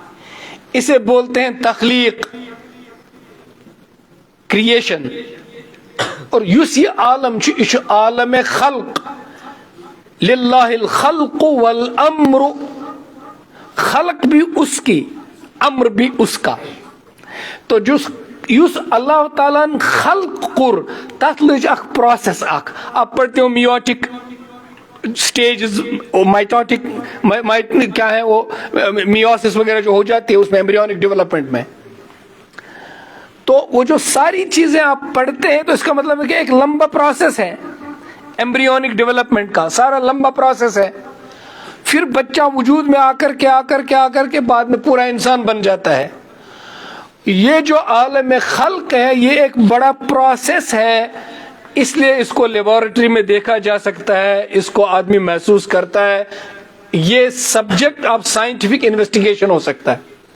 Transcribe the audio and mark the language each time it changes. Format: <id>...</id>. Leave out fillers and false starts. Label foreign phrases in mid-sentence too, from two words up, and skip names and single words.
<ur>اسے بولتے ہیں تخلیق, کریشن اور یس یہ عالم یہ عالم خلق</ur> <ar>للہ الخلق والامر</ar> <ur>خلق بھی اس کی امر بھی اس کا</ur> <ks>تو یس اللہ تعالیٰ خلق کور تت لج</ks> <ur>اخ پروسیس اخ اب پڑھتے ہو</ur> <en>meiotic stages</en> <ur>مائٹوٹک کیا ہے وہ میوسس وغیرہ جو ہو جاتی ہے اس میں</ur> <en>embryonic development</en> <ur>میں تو وہ جو ساری چیزیں آپ پڑھتے ہیں تو اس کا مطلب ہے کہ ایک لمبا پروسیس ہے</ur> <en>embryonic development</en> <ur>کا سارا لمبا پروسیس ہے پھر بچہ وجود میں آ کر کے بعد میں پورا انسان بن جاتا ہے یہ جو عالم خلق ہے یہ ایک بڑا پروسیس ہے اس لیے اس کو لیبارٹری میں دیکھا جا سکتا ہے اس کو آدمی محسوس کرتا ہے یہ</ur> <en>subject of scientific investigation</en> <ur>ہو سکتا ہے</ur>